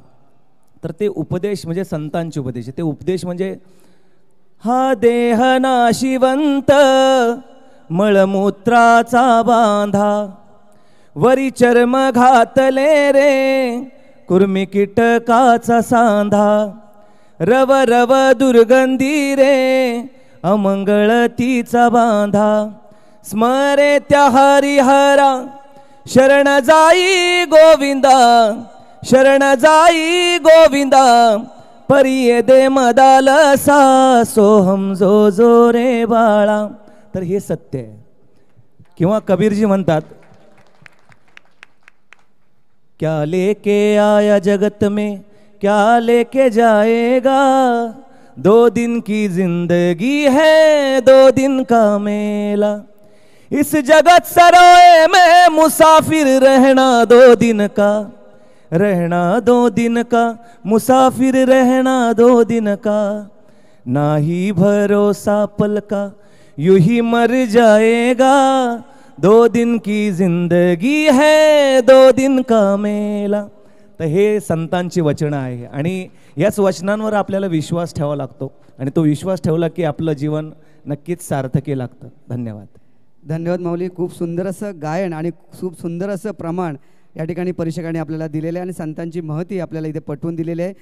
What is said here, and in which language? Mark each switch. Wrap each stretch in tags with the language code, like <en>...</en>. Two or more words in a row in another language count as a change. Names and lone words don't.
<mr>तर ते उपदेश म्हणजे संतांचे उपदेश. ते उपदेश म्हणजे हा देह नाशिवंत मळमूत्राचा बांधा, वरी चर्म घातले रे कुर्मी कीटकाचा सांधा, रव रव दुर्गंधी रे अमंगळ तिचा बांधा, स्मरे त्या हरिहरा शरण जाई गोविंदा, शरण जाई गोविंदा, परिये दे मदालसा, सोहम जो जो रे बाळा. तर हे सत्य आहे. किंवा कबीरजी म्हणतात,</mr> <hi>क्या लेके आया जगत में क्या लेके जाएगा, दो दिन की जिंदगी है दो दिन का मेला, इस जगत सरोए में मुसाफिर रहना दो दिन का, रहना दो दिन का, मुसाफिर रहना दो दिन का, ना ही भरोसा पल का यूं ही मर जाएगा, दो दिन की जिंदगी है दो दिन का मेला.</hi> <mr>तर हे संतांची वचनं आहे आणि याच वचनांवर आपल्याला विश्वास ठेवावा लागतो आणि तो विश्वास ठेवला की आपलं जीवन नक्कीच सार्थकी लागतं. धन्यवाद. धन्यवाद माऊली. खूप सुंदर असं गायन आणि खूप सुंदर असं प्रमाण या ठिकाणी परीक्षकांनी आपल्याला दिलेले आहे आणि संतांची महती आपल्याला इथे पटवून दिलेली आहे.</mr>